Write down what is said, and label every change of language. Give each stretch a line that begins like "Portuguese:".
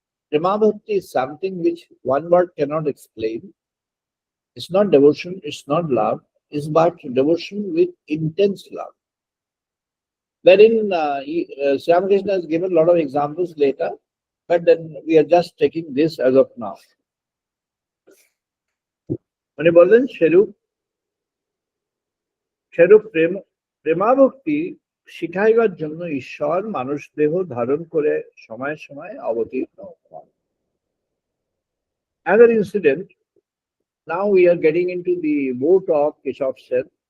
English: Prema Bhakti is something which one word cannot explain. It's not devotion, it's not love, it's but devotion with intense love. wherein Sri Ramakrishna has given a lot of examples later, but then we are just taking this as of now.
Bangla: উনি বললেন সেরূপ সেরূপ প্রেমাভক্তি শিখাইবার জন্য ঈশ্বর মানুষ দেহ ধারণ করে সময়ে সময়ে অবতীর্ণ হন।
English: Another incident, now we are getting into the vote of Keshav Sen.